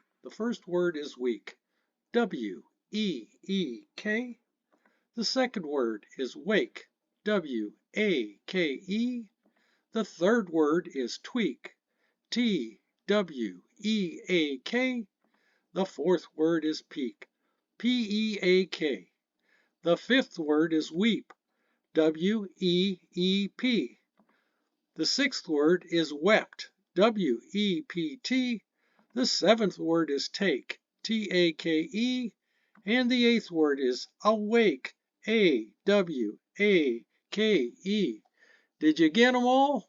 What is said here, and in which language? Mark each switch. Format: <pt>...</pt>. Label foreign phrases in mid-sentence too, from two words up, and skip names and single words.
<en>The first word is week. W-E-E-K. The second word is wake. W-A-K-E. The third word is tweak. T-W-E-A-K. The fourth word is peak. P-E-A-K. The fifth word is weep. W-E-E-P. The sixth word is wept. W-E-P-T. The seventh word is take. T-A-K-E. And the eighth word is awake. A-W-A-K-E. Did you get them all?</en>